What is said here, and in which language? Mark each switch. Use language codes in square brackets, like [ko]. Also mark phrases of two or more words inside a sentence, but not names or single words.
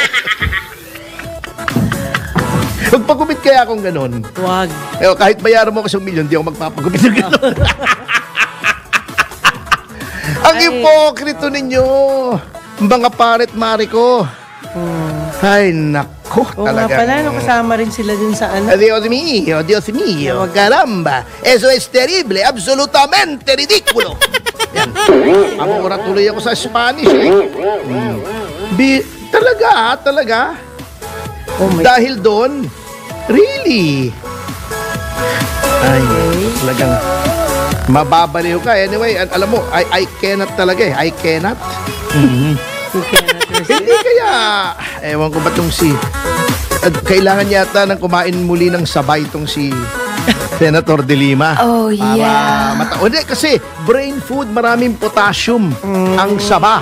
[tl] Magpagupit kaya akong ganon. Wag. Kahit bayaran mo ko sa milyon, di ako magpapagupit ng ganon. Ang ipokrito ninyo, mga paret mari ko. Ay, nako, Oo nga talaga. pala, kasama rin sila dun sa ano. [es] Dios mío, caramba. Eso es terrible, absolutamente ridículo. [tl] Yan. Amura tuloy ako sa Spanish, Talaga. [en] Oh my [tl] Dahil doon, Really? Ay, talagang mababaliw ka. Anyway, alam mo, [en] I cannot [tl] talaga eh. [en] I cannot. [tl] Hindi kaya, ewan ko ba itong kailangan yata ng kumain muli ng sabay itong si Senator De Lima. [en] Oh, yeah. [tl] Hindi, kasi [en] brain food, [tl] maraming potassium ang saba.